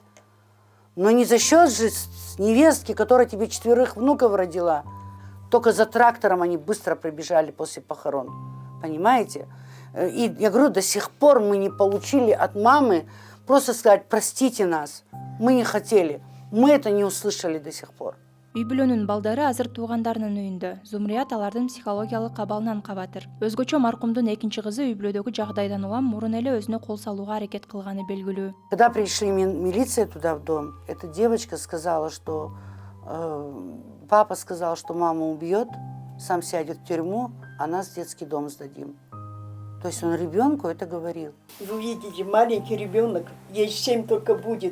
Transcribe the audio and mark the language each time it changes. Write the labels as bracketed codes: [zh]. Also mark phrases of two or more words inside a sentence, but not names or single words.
[ru] Но не за счет же невестки, которая тебе 4 внуков родила. Только за трактором они быстро прибежали после похорон. Понимаете? И я говорю, до сих пор мы не получили от мамы просто сказать, простите нас, мы не хотели. Мы это не услышали до сих пор. [ky] Үй бүлөнүн балдары азыр туугандарынын үйүндө. Зумрият алардын психологиялык абалынан кабатыр. Өзгөчө маркумдун экинчи кызы үй бүлөдөгү жагдайдан улам мурун эле өзүнө кол салууга аракет кылганы белгилүү. [ru] Когда пришли милиция туда в дом, эта девочка сказала, что папа сказал, что мама убьет, сам сядет в тюрьму, а нас в детский дом сдадим. То есть он ребенку это говорил. Вы видите, маленький ребенок, ей 7 только будет.